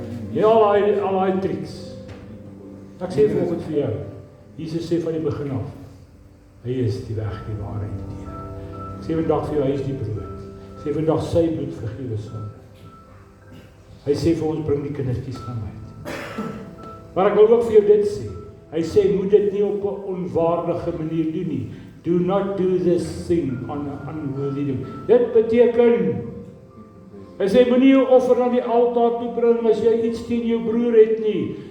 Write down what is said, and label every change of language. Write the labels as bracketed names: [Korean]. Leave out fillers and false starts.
[Afrikaans] Ja, al daai triks. Ek sê vanoggend vir jou, Jesus sê van die begin af, hy is die weg, die waarheid, die lewe. Ek sê vandag vir jou, hy is die brood. Ek sê vandag sy bloed vergewe sonde. Hy sê vir ons, bring die kindertjies na my. Maar ek wil ook vir jou dit sê. Hy sê, moet dit nie op 'n onwaardige manier doen nie. [English] Do not do this thing on an unworthy day. [Afrikaans] Dit beteken, hy sê, moenie jou offer na die altaar toe bring as jy iets teen jou broer het nie.